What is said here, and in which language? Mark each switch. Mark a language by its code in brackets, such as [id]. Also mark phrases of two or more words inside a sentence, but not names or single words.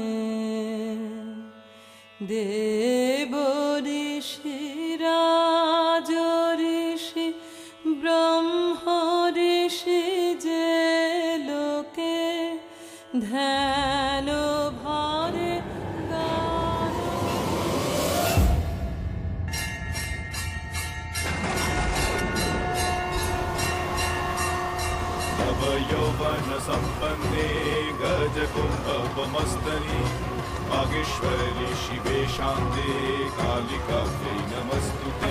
[bn] দেব ঋষি রাজ ঋষি ব্রহ্ম ঋষি, যে লোকে ধ্যান ভরে গান। [sa] यौवन संपन्ने गज कुंभमस्तनि, वागीश्वरी शिवे शान्ते कालिकायै नमस्तुते।